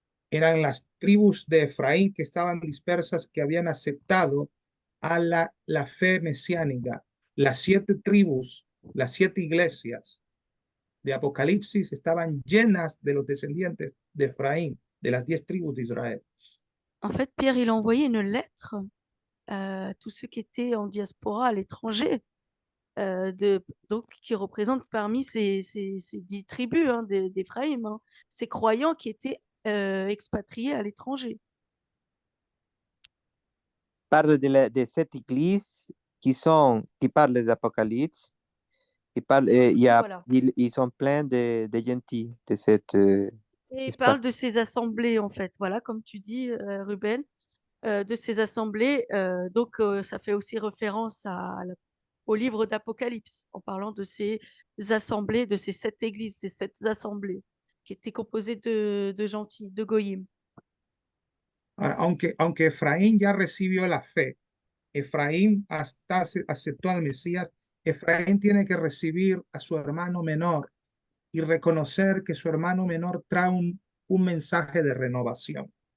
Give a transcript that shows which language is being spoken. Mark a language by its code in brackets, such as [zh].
[es] Eran las tribus de Efraín que estaban dispersas, que habían aceptado a la fe mesiánica. Las 7 tribus, las 7 iglesias de Apocalipsis estaban llenas de los descendientes de Efraín, de las 10 tribus de Israel. [fr] En fait, Pierre, il a envoyé une lettre à tous ceux qui étaient en diaspora à l'étranger, donc qui représentent parmi ces 10 tribus, hein, d'Éphraïm, hein, ces croyants qui étaient expatriés à l'étranger. Parle de cette église qui parle d'Apocalypse, Voilà. ils sont pleins de gentils de cette Et il espace. parle de ces assemblées, en fait, voilà, comme tu dis, Ruben, de ces assemblées. Donc, ça fait aussi référence au livre d'Apocalypse, en parlant de ces assemblées, de ces 7 églises, ces 7 assemblées, qui étaient composées de gentils, de goyim. [es] Ahora, aunque Efraín ya recibió la fe, Efraín hasta aceptó al Mesías, Efraín tiene que recibir a su hermano menor y reconocer que su hermano menor trae un mensaje de renovación.